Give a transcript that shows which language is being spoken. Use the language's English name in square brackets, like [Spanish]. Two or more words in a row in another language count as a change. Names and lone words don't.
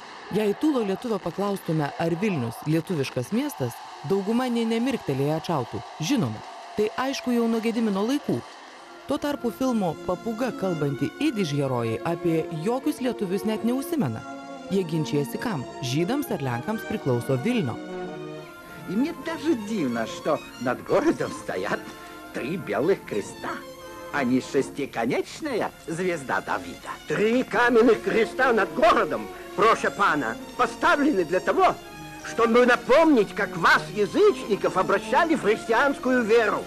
[Lithuanian] Jei tūlo lietuvio paklaustume, ar Vilnius lietuviškas miestas, dauguma nė nemirktelėje atšautų. Žinoma, tai aišku jau nuo Gedimino laikų. Tuo tarpu filmo Papūga kalbanti idiš herojai apie jokius lietuvius net neužsimena. Jie ginčijasi kam, žydams ar lenkams приклauso Вильно. [Russian] И мне даже дивно, что над городом стоят 3 белых креста, а не шестиконечная звезда Давида. 3 каменных креста над городом, [Polish] proszę pana, [Russian] поставлены для того, чтобы напомнить, как вас, язычников, обращали в христианскую веру.